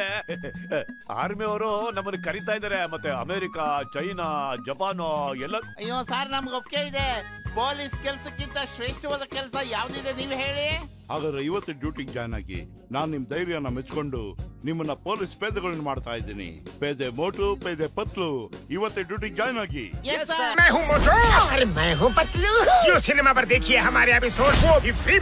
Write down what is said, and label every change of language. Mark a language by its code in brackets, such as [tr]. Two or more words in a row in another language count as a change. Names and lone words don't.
[kn] ಆರ್ಮಿ ಅವರು ನಮ್ಮನ್ನು ಕರೀತಾ ಇದಾರೆ. ಮತ್ತೆ ಅಮೆರಿಕ, ಚೈನಾ, ಜಪಾನು ಎಲ್ಲ. ಅಯ್ಯೋ ಸರ್, ನಮ್ಗೆ ಒಪ್ಪಿಗೆ ಇದೆ. ಪೊಲೀಸ್ ಕೆಲ್ಸಕ್ಕಿಂತ ಶ್ರೇಷ್ಠವಾದ ಕೆಲಸ ಯಾವ್ದಿದೆ ನೀವು ಹೇಳಿ. ಹಾಗಾದ್ರೆ ಇವತ್ತು ಡ್ಯೂಟಿಗೆ ಜಾಯ್ನ್ ಆಗಿ. ನಾನ್ ನಿಮ್ ಧೈರ್ಯನ ಮೆಚ್ಕೊಂಡು ನಿಮ್ಮನ್ನ ಪೊಲೀಸ್ ಪೇದೆಗಳನ್ನ ಮಾಡ್ತಾ ಇದ್ದೀನಿ. ಪೇದೆ ಮೋಟು, ಪೇದೆ ಪತ್ಲು, ಇವತ್ತೇ ಡ್ಯೂಟಿಗೆ ಜಾಯ್ನ್ ಆಗಿ. [hi] मैं हूँ मोटू। अरे मैं हूँ पतलू। जियो सिनेमा पर देखिए हमारे एपिसोड वो भी फ्री में।